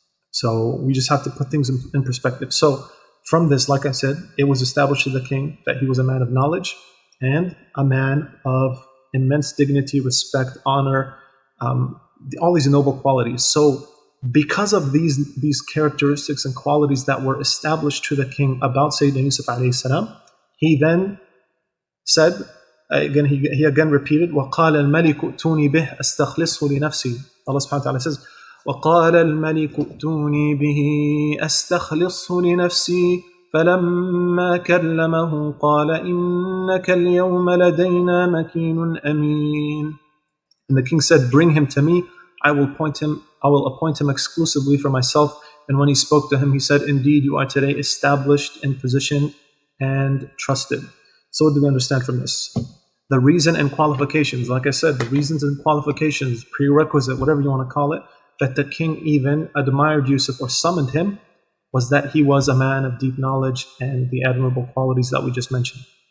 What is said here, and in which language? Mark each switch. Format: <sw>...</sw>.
<en>So we just have to put things in perspective. So from this, like I said, it was established to the king that he was a man of knowledge and a man of immense dignity, respect, honor, all these noble qualities. So because of these characteristics and qualities that were established to the king about Sayyidina Yusuf alayhi salam, he then said, he again repeated,</en> <ar>وَقَالَ الْمَلِكُ ائْتُونِي بِهِ أَسْتَخْلِصْهُ لِنَفْسِي.</ar> <en>Allah subhanahu wa ta'ala says,</en> <ar>وَقَالَ الْمَلِكُ ائْتُونِي بِهِ أَسْتَخْلِصْهُ لِنَفْسِي فَلَمَّا كَلَّمَهُ قَالَ إِنَّكَ الْيَوْمَ لَدَيْنَا مَكِينٌ أَمِينٌ.</ar> <en>And the king said, bring him to me, I will appoint him exclusively for myself. And when he spoke to him, he said, indeed, you are today established in position and trusted. So what do we understand from this? The reason and qualifications, like I said, the reasons and qualifications, prerequisite, whatever you want to call it, that the king even admired Yusuf or summoned him, was that he was a man of deep knowledge and the admirable qualities that we just mentioned.</en>